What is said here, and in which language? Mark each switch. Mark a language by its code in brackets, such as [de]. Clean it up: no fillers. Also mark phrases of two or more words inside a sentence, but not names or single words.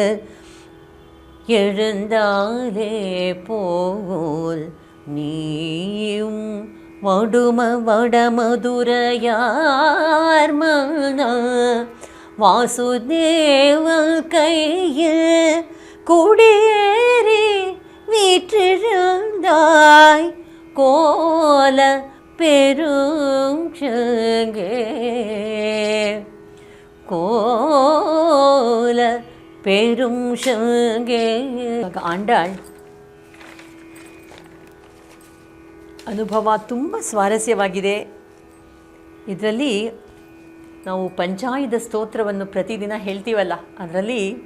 [ta] எழுந்தாலே போல் நீயும் வடமதுரையார் மன வாசுதேவன் கையில் குடியேறி வீற்றிருந்தாய் கோல பெரும் சங்கே. கோல பெரும் சங்கே. [kn] ಆಂಡಾಳ್ ಅನುಭವ ತುಂಬ ಸ್ವಾರಸ್ಯವಾಗಿದೆ. ಇದರಲ್ಲಿ ನಾವು ಪಂಚಾಯುಧ ಸ್ತೋತ್ರವನ್ನು ಪ್ರತಿದಿನ ಹೇಳ್ತೀವಲ್ಲ, ಅದರಲ್ಲಿ